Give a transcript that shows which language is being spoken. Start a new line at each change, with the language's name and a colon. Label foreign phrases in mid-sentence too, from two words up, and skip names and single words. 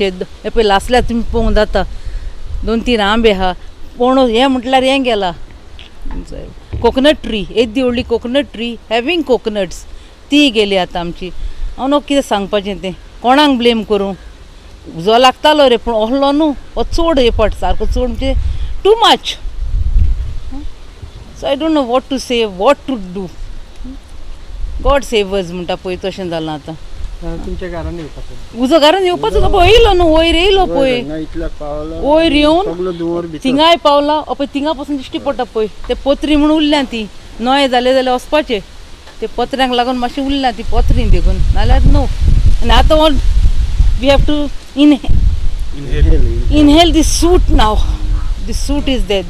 Konkani: हे पळय लासल्यार तुमी पळोवंक जाता 2-3 आंबे आहा. पणू हें म्हटल्यार हें गेलां.
English: coconut tree,
Konkani: येदी व्हडली
English: coconut tree having coconuts
Konkani: ती गेली आतां आमची. हांव नको कितें सांगपाचें तें, कोणाक ब्लेम करूं. उजो लागतालो रे पूण ओहलो न्हू, हो चड हे पट सारको चड म्हणजे
English: too much. so I don't know what to say, what to do. God save us
Konkani: म्हणटा पळय तशें जालां आतां. तुमच्या घरान येवपाचो उजो घरान येवपाचो तो पळय येयलो न्हू, वयर येयलो पळय, वयर येवन थिंगाय पावला. पळय थिंगा पासून दिश्टी पडटा पळय ते पत्री म्हणून उरल्या ती. नोय जाले जाल्यार वचपाचें, ते पत्र्यांक लागून मातशें उरल्या ती पत्री देखून, नाल्यार नो. आनी आतां
English: we have to inhale this soot now. This soot is there.